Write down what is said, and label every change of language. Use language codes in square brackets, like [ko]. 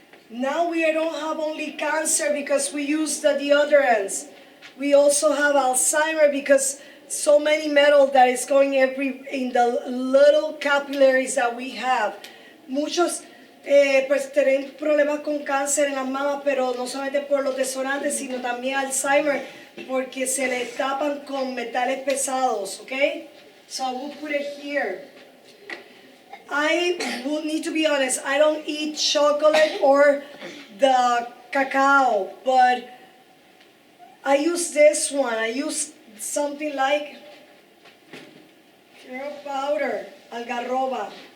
[en] Now we don't have only cancer because we use the deodorants. We also have Alzheimer because so many metal that is going in the little capillaries that we have. [es] Muchos pues tienen problemas con cáncer en las mamas, pero no solamente por los desodоранtes, sino también Alzheimer, porque se le tapan con metales pesados, okay? [en] So I will put it here. I will need to be honest, I don't eat chocolate or the cacao, but I use this one. I use something like hero powder, algarroba.